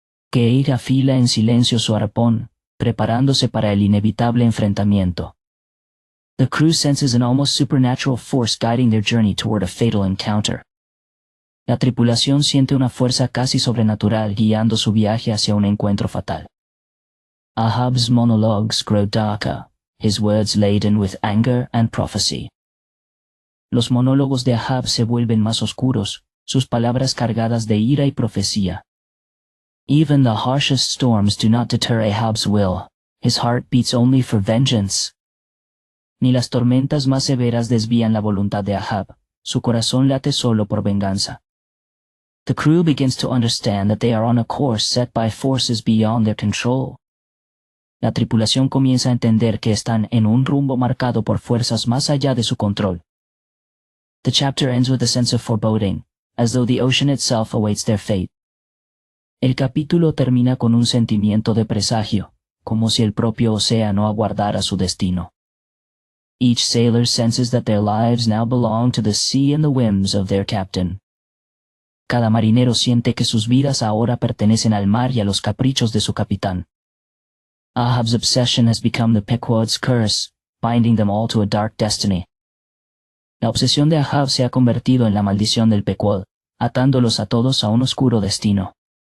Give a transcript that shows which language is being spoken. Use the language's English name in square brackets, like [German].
[Spanish] Kate afila en silencio su arpón, preparándose para el inevitable enfrentamiento. [English] The crew senses an almost supernatural force guiding their journey toward a fatal encounter. [Spanish] La tripulación siente una fuerza casi sobrenatural guiando su viaje hacia un encuentro fatal. [English] Ahab's monologues grow darker, his words laden with anger and prophecy. [Spanish] Los monólogos de Ahab se vuelven más oscuros, sus palabras cargadas de ira y profecía. [English] Even the harshest storms do not deter Ahab's will. His heart beats only for vengeance. [Spanish] Ni las tormentas más severas desvían la voluntad de Ahab, su corazón late solo por venganza. [English] The crew begins to understand that they are on a course set by forces beyond their control. [Spanish] La tripulación comienza a entender que están en un rumbo marcado por fuerzas más allá de su control. [English] The chapter ends with a sense of foreboding, as though the ocean itself awaits their fate. [Spanish] El capítulo termina con un sentimiento de presagio, como si el propio océano aguardara su destino. [English] Each sailor senses that their lives now belong to the sea and the whims of their captain. [Spanish] Cada marinero siente que sus vidas ahora pertenecen al mar y a los caprichos de su capitán. [English] Ahab's obsession has become the Pequod's curse, binding them all to a dark destiny. [Spanish] La obsesión de Ahab se ha convertido en la maldición del Pequod, atándolos a todos a un oscuro destino.